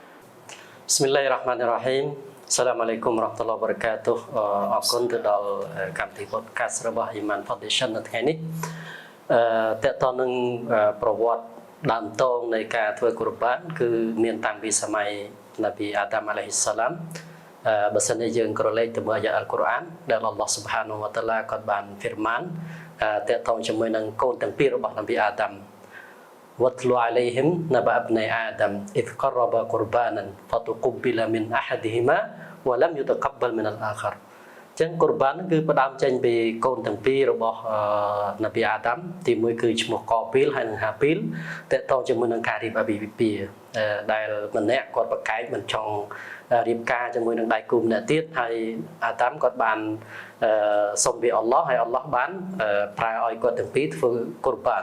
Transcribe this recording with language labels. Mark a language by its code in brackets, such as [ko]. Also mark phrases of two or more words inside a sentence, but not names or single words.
[ar] بسم الله الرحمن الرحيم السلام عليكم ورحمة الله وبركاته [km] អរគុណទៅដល់កម្មវិធី podcast របស់ Iman Foundation នៅថ្ងៃនេះតើតើនឹងប្រវត្តិ ដើមតងនៃការធ្វើកុរបានគឺមានតាំងពីសម័យនប៊ីអាដាមអាឡៃហ៊ីសសាឡាមបើសិនជាយើងក្រឡេកទៅមើលអាយ៉ាអល់កុរអានដែលអល់ឡោះស៊ុបហានវតាឡាគាត់បានហ្វីរម៉ានតើតើជាមួយនឹងកូនទាំងពីររបស់នប៊ីអាដាម [ar] واتلو عليهم نبأ ابني آدم إذ قربا قربانا فتقبل من أحدهما ولم يتقبل من الآخر [km] ចឹងកុរបានគឺផ្ដើមចេញពីកូនទាំងពីររបស់នប៊ីអាដាមទីមួយគឺឈ្មោះកពីលហើយនិងហាពីលតើតជាមួយនឹងការរៀបអាពាហ៍ពិពាហ៍ដែលម្នាក់គាត់ប្រកែកមិនចង់រៀបការជាមួយនឹងដៃគូម្នាក់ទៀតហើយអាដាមគាត់បានសុំពីអល់ឡោះហើយអល់ឡោះបានប្រែឲ្យគាត់ទាំងពីរធ្វើកុរបាន